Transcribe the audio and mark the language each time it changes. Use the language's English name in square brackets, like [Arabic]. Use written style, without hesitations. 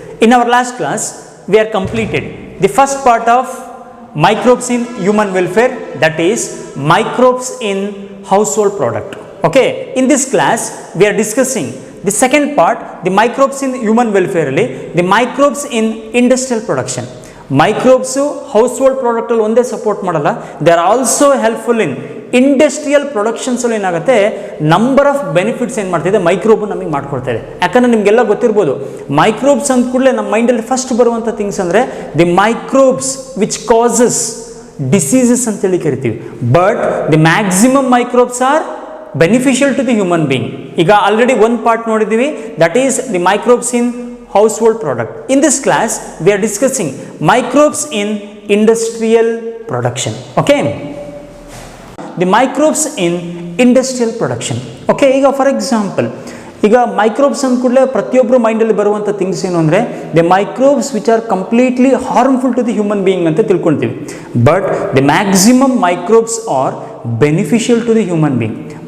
[English] In our last class, we are completed the first part of microbes in human welfare, that is microbes in household product. Okay, in this class, we are discussing the second part, the microbes in human welfare, the microbes in industrial production. [Kannada] Microbes household product ಅಲ್ಲಿ ಒಂದೇ support ಮಾಡಲ್ಲ, [English] they are also helpful in industrial productions [Kannada] ಅಲ್ಲಿ ಏನಾಗುತ್ತೆ number of benefits ಏನು ಮಾಡ್ತಿದೆ microbe ನಮಗೆ ಮಾಡ್ಕೊಡ್ತಾ ಇದೆ. ಯಾಕಂದ್ರೆ ನಿಮಗೆಲ್ಲ ಗೊತ್ತಿರ್ಬೋದು, ಮೈಕ್ರೋಬ್ಸ್ ಅಂದ ಕೂಡಲೇ ನಮ್ಮ ಮೈಂಡಲ್ಲಿ ಫಸ್ಟ್ ಬರುವಂಥ ಥಿಂಗ್ಸ್ ಅಂದರೆ [English] the microbes which causes diseases [Kannada] ಅಂತೇಳಿ ಕರಿತೀವಿ. [English] But the maximum microbes are beneficial to the human being. [Kannada] ಈಗ ಆಲ್ರೆಡಿ ಒಂದು ಪಾರ್ಟ್ ನೋಡಿದ್ದೀವಿ, [English] That is the microbes in household product. In this class, we are discussing microbes in industrial production. Okay, the microbes in industrial production. [Kannada] Okay, ಈಗ for example ಈಗ microbes ಅಂದ ಕೂಡಲೇ ಪ್ರತಿಯೊಬ್ಬರು ಮೈಂಡಲ್ಲಿ ಬರುವಂಥ ಥಿಂಗ್ಸ್ ಏನು ಅಂದರೆ [English] the microbes which are completely harmful to the human being [Kannada] ಅಂತ ತಿಳ್ಕೊಳ್ತೀವಿ. [English] But the maximum microbes are beneficial to the human being.